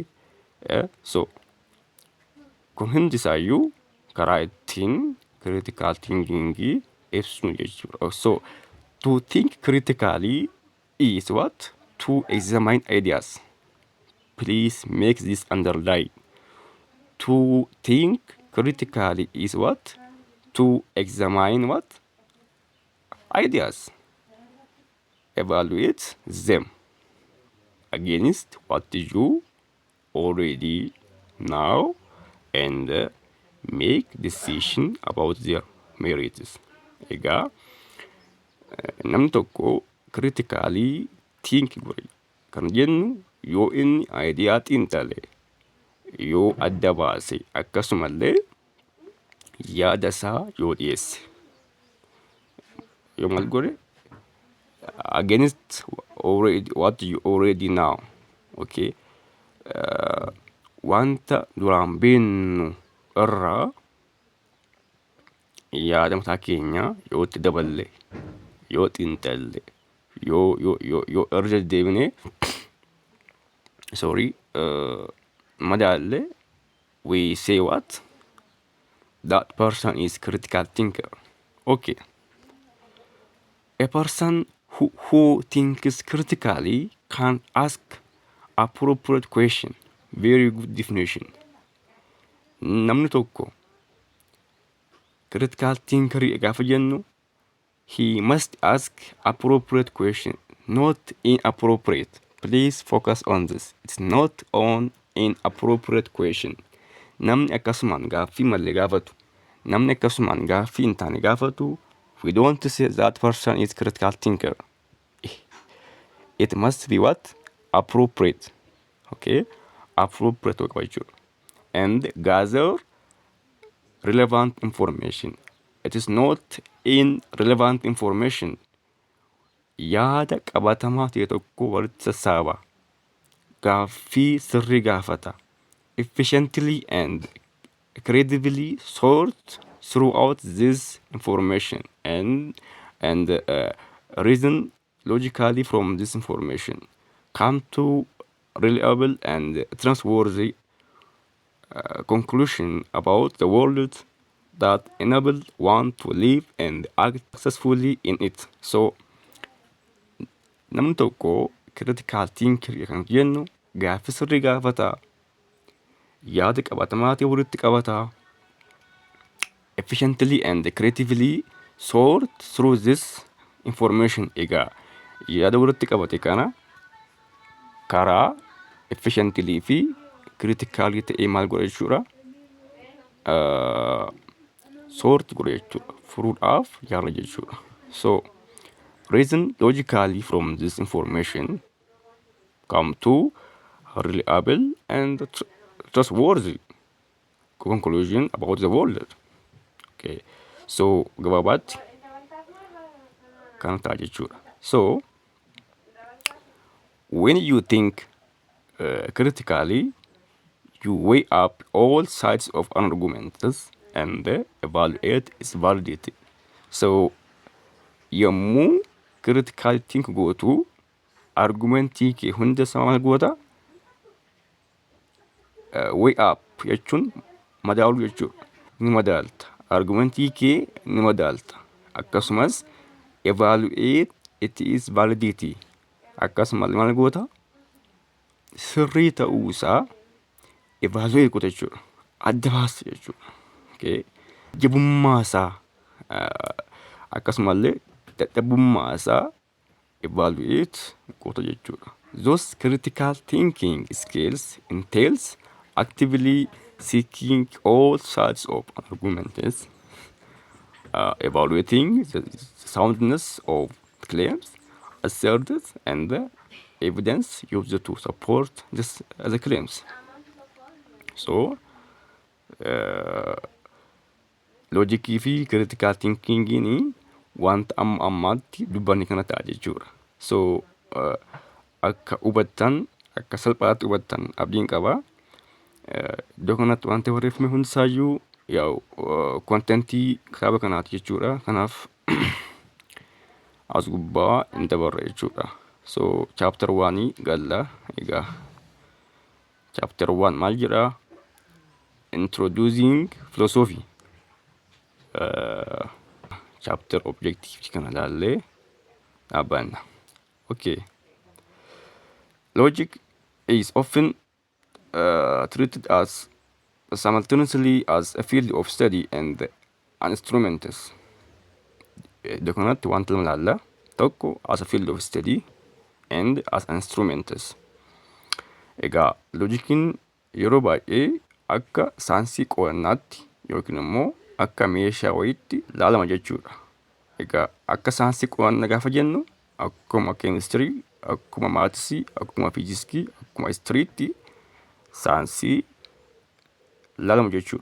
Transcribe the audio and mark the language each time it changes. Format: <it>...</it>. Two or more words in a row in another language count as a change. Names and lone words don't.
<om>So kun hundi isaayyuu karaa ittiin</om> <en>critical thinking</en> <om>ibsinu jechuudha.</om> <en>So to think critically is what? To examine ideas. Please make this underline. To think critically is what? To examine what? Ideas. Evaluate them against what you already know and make decision about their merits.</en> <om>Egaa namni tokko</om> <en>critically think</en> <om>godhe kan jennu yoo inni idea xiinxale, yoo adda baase, akkasumallee yaada isaa yoo dhiyeesse, yoo maal godhe</om> <en>against already what you already know. Okay.</en> <om>Wanta duraan beeknu irraa yaada mataa keenya yoo itti daballe, yoo xiinxalle, yoo irra deebine madaalle,</om> <en>we say what? That person is critical thinker. Okay. A person who thinks critically can ask appropriate question. Very good definition.</en> <om>Namni tokko</om> <en>critical thinker</en> <om>gaafa jennu,</om> <en>he must ask appropriate question, not inappropriate. Please focus on this. It's not on inappropriate question.</en> <om>Namni akkasumaan gaaffii malee gaafatu, namni akkasumaan gaaffii hin taane gaafatu</om> <en>We don't say that person is critical thinker. It must be what? Appropriate. Okay?</en> <om>Appropriate tokko jechuudha.</om> <en>And gather relevant information. It is not irrelevant information.</en> <om>Yaada qabatamaa ta'e tokko walitti sassaaba. Gaaffii sirrii gaafata.</om> <en>Efficiently and credibly sort throughout this information and reason logically from this information. Come to reliable and trustworthy conclusion about the world that enable one to live and act successfully in it. So,</en> <om>namni tokko</om> <en>critical thinking</en> <om>kan jennu gaaffii sirrii gaafata. Yaada qabatamaa ta'e walitti qabata.</om> <en>Efficiently and creatively sort through this information.</en> <om>Egaa yaada walitti qabate kana karaa efficiently fi critically ta'ee maal godha jechuudha? Sort godha jechuudha. Furuudhaaf yaala jechuudha.</om> <en>So, reason logically from this information come to reliable and trustworthy conclusion about the world. Okay. So,</en> <om>gabaabatti kana ta'a jechuudha.</om> <en>So, when you think critically, you weigh up all sides of an argument and evaluate its validity.</en> <om>So, yommuu</om> <en>critical think</en> <om>gootu argumentii kee hunda isaa maal goota?</om> <en>Weigh up</en> <om>jechuun madaaluu jechuudha. Ni madaalta. Argumentii kee ni madaalta.</om> <en>Akkasumas evaluate its validity.</en> <om>Akkasumas maal goota? Sirrii ta'uu isaa evaluate goota jechuudha. Adda baasa jechuudha. Okay. Jabummaa isaa akkasumallee dadhabummaa isaa evaluate goota jechuudha.</om> <en>Those critical thinking skills entails actively seeking all sides of an argument, evaluating the soundness of claims asserted and the evidence used to support the claims.</en> <om>So, logic fi</om> <en>critical thinking</en> <om>ni wanta amma ammaatti dubbanni kana ta'a jechuudha. So, akka hubattan akka salphaatti hubattan abdiin qaba. Iddoo kanatti wanti barreeffame hundisaayyuu kontentii kitaaba kanaati jechuudha. Kanaaf as gubbaa hin dabarre jechuudha. So, chapter 1 galla. Egaa chapter 1 maal jedha?</om> <en>Introducing philosophy. Chapter objective</en> <om>kana ilaallee dhaabbanna.</om> <en>Okay. Logic is often treated as simultaneously as a field of study and an instrument.</en> <om>Iddoo kanatti wanta lama ilaalla.</om> <en>Tokko as a field of study and as an instrument.</en> <om>Egaa loojikiin yeroo baay'ee akka saayinsii qo'annaatti yookiin immoo akka meeshaa wayiitti ilaalama jechuudha. Egaa akka saayinsii qo'annaa gaafa jennu akkuma keemistirii, akkuma maatisii, akkuma fiiziksii, akkuma histiriitti saayinsii ilaalama jechuudha.</om>